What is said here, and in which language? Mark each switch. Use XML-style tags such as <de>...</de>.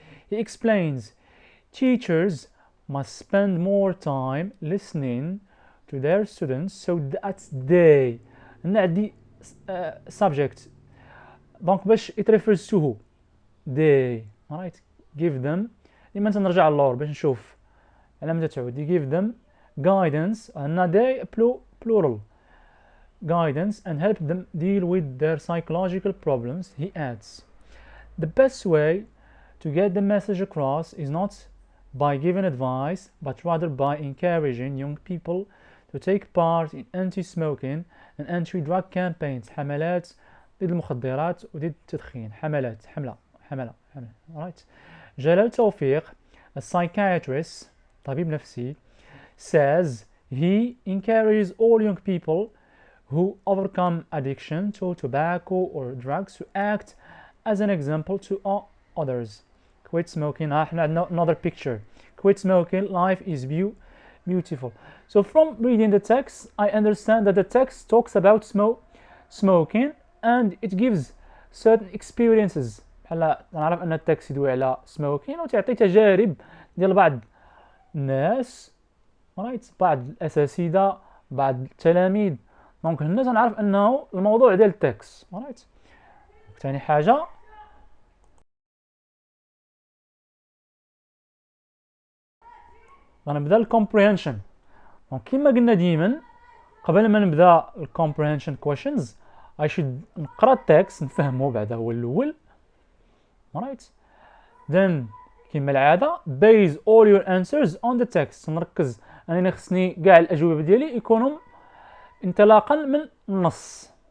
<en>He explains teachers must spend more time listening to their students so that they</en> <ar>هنا عندي</ar> <en>subject</en> <ar>دونك باش</ar> <en>it refers to who they alright give them</en> <ar>ديما تنرجع للور باش نشوف على متى تعود</ar> <en>give them guidance هنا they plural guidance and help them deal with their psychological problems. He adds, the best way to get the message across is not by giving advice but rather by encouraging young people to take part in anti-smoking and anti-drug campaigns.</en> <ar>حملات ضد المخدرات وضد التدخين. حملة right.</ar> <en>جلال توفيق a psychiatrist</en> <ar>طبيب نفسي</ar> <en>says he encourages all young people who overcome addiction to tobacco or drugs to act as an example to others. Quit smoking. Another picture. Quit smoking. Life is beautiful. So from reading the text, I understand that the text talks about smoking and it gives certain experiences.</en> <ar>هلا نعرف أن التكست يدوي على smoking وتعطي تجارب ديال بعض الناس right. بعض الأساتذة بعض التلاميذ دونك هنا تنعرف انه الموضوع ديال التكست رايت. ثاني حاجه غنبدا الكومبريهنشن دونك كما قلنا ديما قبل ما نبدا الكومبريهنشن كويشنز اي شود نقرا التكست نفهمو بعدا هو الاول رايت then كما العاده</ar> <en>base all your answers on the text</en> <ar>نركز انني خصني كاع الاجوبه ديالي يكونوا انطلاقا من النص.</ar>